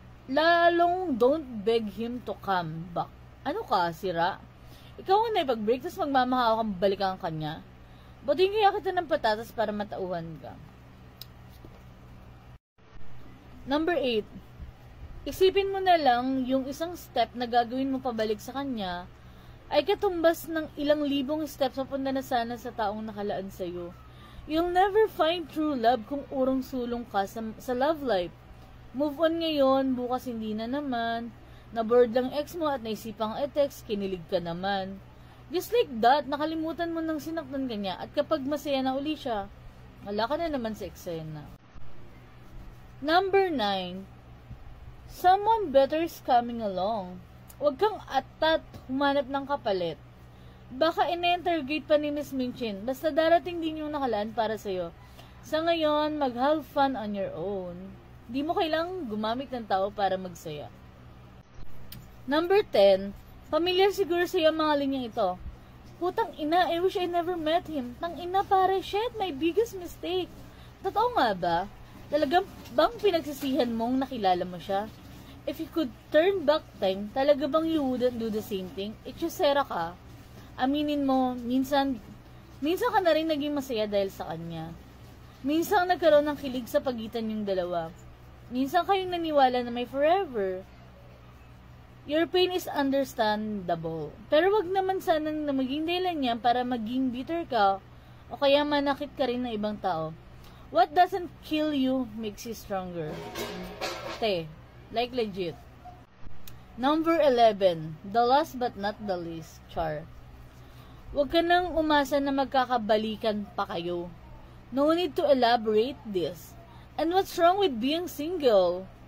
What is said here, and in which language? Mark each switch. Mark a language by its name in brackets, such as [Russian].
[Filipino] Lalong [English] don't beg him to come back. [Filipino] Ano ka, sira? Ikaw ang naipag-break, tapos magmamahaw kang balikan ang kanya. Buti kaya kita ng patatas para matauhan ka. Number 8. Isipin mo na lang yung isang step na gagawin mo pabalik sa kanya ay katumbas ng ilang libong steps papunta na sana sa taong nakalaan sa'yo. [English] You'll never find true love [Filipino] kung urong-sulong ka sa [English] love life. [Filipino] Move on ngayon, bukas hindi na naman. Na-bored lang ex mo at naisipang i-text, kinilig ka naman. [English] Just like that, [Filipino] nakalimutan mo nang sinaktan ka niya at kapag masaya na uli siya, wala ka na naman sa eksena. [English] Number 9. Someone better is coming along. [Filipino] Huwag kang atat humanap ng kapalit. Baka ina-interrogate pa ni Miss Minchin, basta darating din yung nakalaan para sa'yo. Sa ngayon, mag-have fun on your own. Di mo kailangang gumamit ng tao para magsaya. Number 10, familiar siguro sa'yo ang mga linyang ito. [English] Putang ina, I wish I never met him. [Filipino] Tang ina pare, [English] shit, my biggest mistake. [Filipino] Totoo nga ba? Talagang bang pinagsisihan mong nakilala mo siya? [English] If you could turn back time, [Filipino] talaga bang [English] you wouldn't do the same thing? [Filipino] Itchusera ka. Aminin mo, minsan ka na rin naging masaya dahil sa kanya. Minsan nagkaroon ng kilig sa pagitan yung dalawa. Minsan kayong naniwala na may forever. [English] Your pain is understandable. [Filipino] Pero wag naman sanang na maging dahilan niya para maging bitter ka o kaya manakit ka rin ng ibang tao. [English] What doesn't kill you makes you stronger. Like legit. Number 11, the last but not the least, Char. [Filipino] Huwag ka nang umasa na magkakabalikan pa kayo. [English] No need to elaborate this. And what's wrong with being single?